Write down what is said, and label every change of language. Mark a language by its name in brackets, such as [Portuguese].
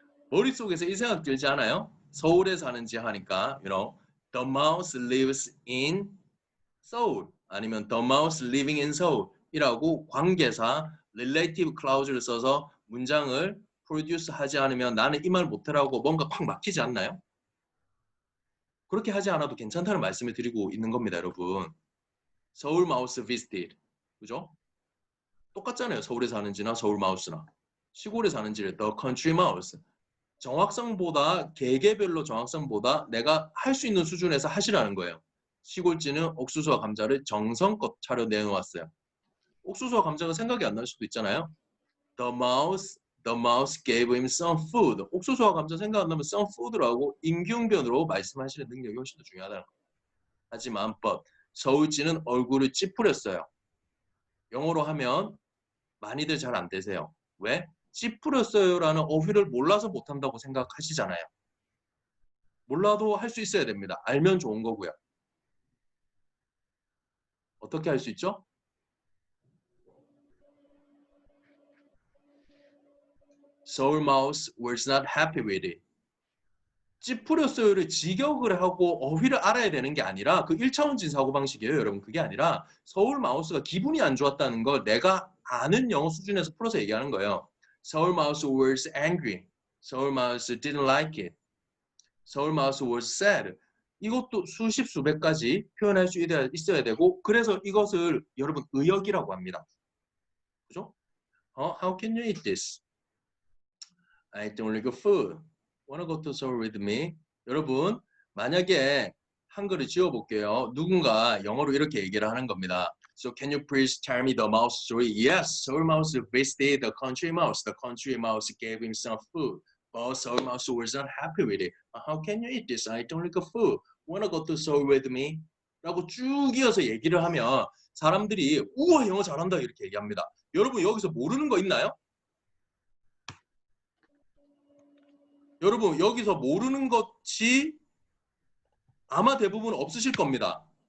[Korean] 머릿속에서 이 생각 들지 않아요? 서울에 사는지 하니까, [English] the mouse lives in Seoul [Korean] 아니면 [English] the mouse living in Seoul [Korean] 이라고 관계사 relative clause를 써서 문장을 produce 하지 않으면 나는 이 말 못해라고 뭔가 콱 막히지 않나요? 그렇게 하지 않아도 괜찮다는 말씀을 드리고 있는 겁니다, 여러분. 서울 마우스 visited. 그죠? 똑같잖아요. 서울에 사는지나 서울 마우스나. 시골에 사는지를 [English] the country mouse. [Korean] 정확성보다 개개별로 정확성보다 내가 할 수 있는 수준에서 하시라는 거예요. 시골지는 옥수수와 감자를 정성껏 차려 내놓았어요. 옥수수와 감자가 생각이 안 날 수도 있잖아요. [English] The mouse gave him some food. [Korean] 옥수수와 감자 생각 안 나면 [English] some food [Korean] 라고 임기응변으로 말씀하시는 능력이 훨씬 더 중요하다는 거예요. 하지만 but 서울지는 얼굴을 찌푸렸어요. 영어로 하면 많이들 잘 안 되세요. 왜? 찌푸렸어요라는 어휘를 몰라서 못한다고 생각하시잖아요. 몰라도 할 수 있어야 됩니다. 알면 좋은 거고요. 어떻게 할 수 있죠? [English] Seoul mouse was not happy with it. [Korean] 찌푸렸어요를 직역을 하고 어휘를 알아야 되는 게 아니라 그 1차원적인 사고방식이에요. 여러분 그게 아니라 서울 마우스가 기분이 안 좋았다는 걸 내가 아는 영어 수준에서 풀어서 얘기하는 거예요. [English] Seoul mouse was angry. Seoul mouse didn't like it. Seoul mouse was sad. [Korean] 이것도 수십 수백 가지 표현할 수 있어야 되고 그래서 이것을 여러분 의역이라고 합니다. 그죠? [English] How can you eat this? I don't like food. Wanna go to Seoul with me? [Korean] 여러분 만약에 한글을 지어볼게요. 누군가 영어로 이렇게 얘기를 하는 겁니다. [English] So can you please tell me the mouse story? Yes, Seoul mouse visited the country mouse. The country mouse gave him some food. But Seoul mouse was not happy with it. How can you eat this? I don't like food. Wanna go to Seoul with me? [Korean] 라고 쭉 이어서 얘기를 하면 사람들이 우와 영어 잘한다 이렇게 얘기합니다. 여러분 여기서 모르는 거 있나요? 여러분 여기서 모르는 것이 아마 대부분 없으실 겁니다.